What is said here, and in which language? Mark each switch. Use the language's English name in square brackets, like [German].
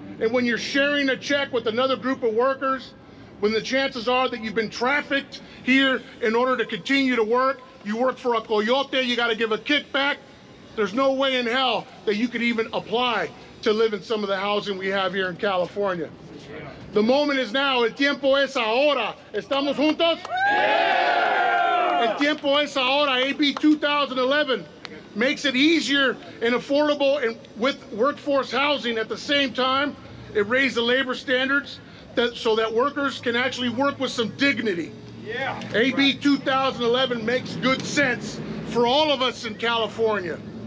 [English] And when you're sharing a check with another group of workers, when the chances are that you've been trafficked here in order to continue to work, you work for a coyote, you got to give a kickback, there's no way in hell that you could even apply to live in some of the housing we have here in California. The moment is now. [Spanish] El tiempo es ahora. ¿Estamos juntos? El tiempo es ahora. [English] AB 2011 makes it easier and affordable and with workforce housing. At the same time, it raised the labor standards so that workers can actually work with some dignity. Yeah. AB 2011 makes good sense for all of us in California.